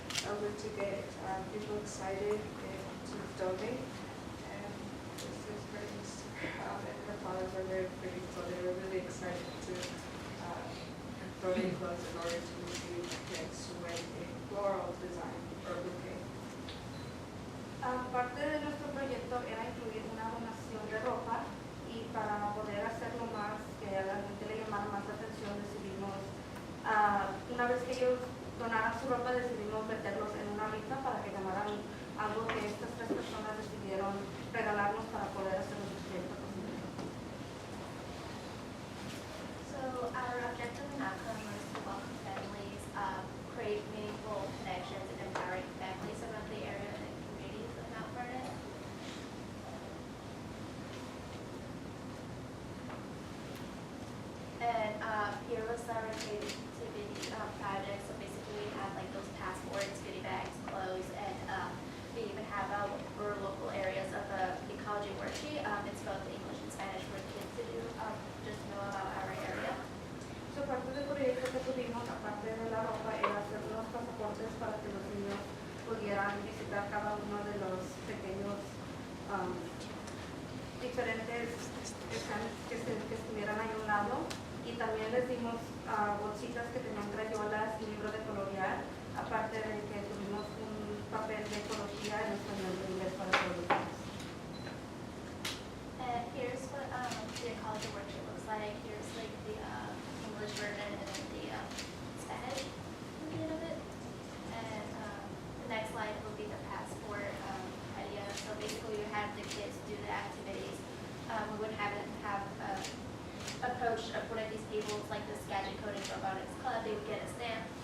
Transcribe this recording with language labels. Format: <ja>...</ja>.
<en>I want to get people excited to donate. And this is great. And the fathers are very pretty, so they were really excited to donate clothes in order to receive gifts with a floral design or bouquet.</en> <es>Parte de nuestro proyecto era incluir una donación de ropa y para poder hacerlo más, que a la gente le llamara más la atención, decidimos, una vez que ellos donaran su ropa, decidimos meterlos en una rifa para que ganaran algo que estas tres personas decidieron regalarnos para poder hacer nuestro proyecto posible.</es> <en>So our objective and outcome was to welcome families, create meaningful connections, and empowering families around the area and communities of Mount Vernon. And here was our creativity project. So basically we had like those passports, goodie bags, clothes, and we even have our local areas of the ecology worksheet. It's both English and Spanish for kids to do, just to know about our area.</en> <es>So parte del proyecto que tuvimos, aparte de la ropa, era hacer unos pasaportes para que los niños pudieran visitar cada uno de los pequeños diferentes stands que estuvieran ahí a un lado. Y también les dimos bolsitas que tenían crayolas y libros de colorear, aparte de que tuvimos un papel de ecología en español y inglés para todos los niños.</es> <en>And here's what the ecology worksheet looks like. Here's like the English version and then the Spanish version of it. And the next slide will be the passport idea. So basically we have the kids do the activities. We would have them have approach one of these tables like the Skagit Coding Robotics Club. They would get a stamp.</en>